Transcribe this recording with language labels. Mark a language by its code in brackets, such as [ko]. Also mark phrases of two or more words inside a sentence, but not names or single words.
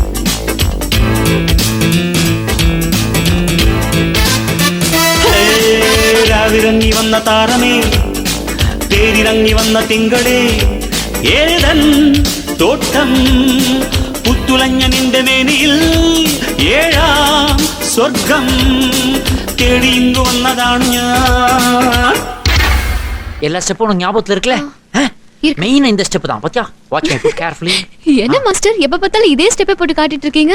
[ml] രാവിറങ്ങി വന്ന താരമേ, തേരിറങ്ങി വന്ന തിങ്കളേ, ഏതൻ തോട്ടം പുത്തുലഞ്ഞ നിന്റെ മേനിയിൽ ഏഴാം സ്വർഗം തേടിയിങ്ങു വന്നതാണ് ഞാൻ. [ta] எல்லா ஸ்டெப்பும் ஞாபகத்துல இருக்குல்ல? மெயின் இந்த ஸ்டெப் தான். பாத்தியா? [en] watch my foot carefully. [ta] என்ன மாஸ்டர் எப்ப பார்த்தாலும் இதே ஸ்டெப்பை போட்டு காட்டிட்டு இருக்கீங்க?